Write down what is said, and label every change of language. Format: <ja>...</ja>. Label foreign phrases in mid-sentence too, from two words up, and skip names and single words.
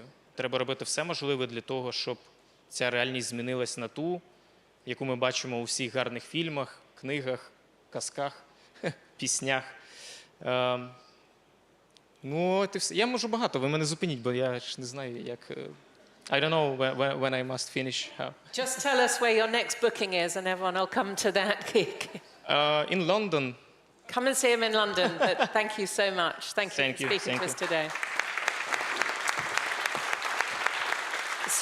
<uk>Треба робити все можливе для того, щоб ця реальність змінилась на ту, яку ми бачимо у всіх гарних фільмах, книгах, казках, піснях. Я можу багато, ви мене зупиніть, бо я ж не знаю, як…</uk> <en>I don't know when I must finish. Just tell us where your next booking is and everyone will come to that gig. In London. Come and see him in London, but thank you so much. Thank you for speaking to us today.</en>